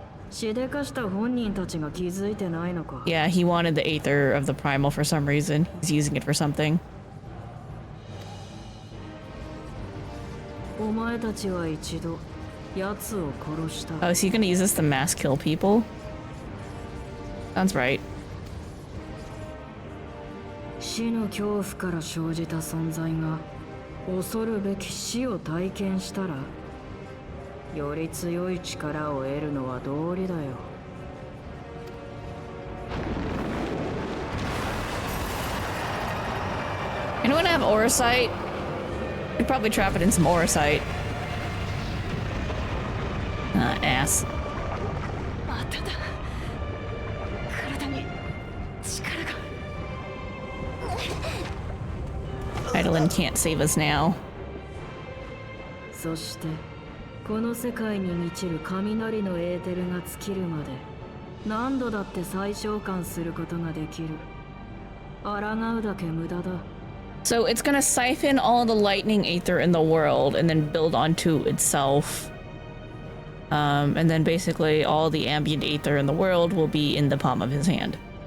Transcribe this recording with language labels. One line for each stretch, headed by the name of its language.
Japanese: しでかした本人たちが気づいてないのか。
English: Yeah, he wanted the aether of the primal for some reason. He's using it for something.
Japanese: お前たちは一度奴を殺した。
English: Oh, is he gonna use this to mass kill people? Sounds right.
Japanese: 死の恐怖から生じた存在が恐るべき死を体験したら、より強い力を得るのは道理だよ。
English: Anyone have Auracite? Could probably trap it in some Auracite. Ass. Idolin can't save us now.
Japanese: そしてこの世界に満ちる雷のエーテルが尽きるまで何度だって再召喚することができる。抗うだけ無駄だ。
English: So it's gonna siphon all the lightning aether in the world and then build onto itself. And then basically all the ambient aether in the world will be in the palm of his hand.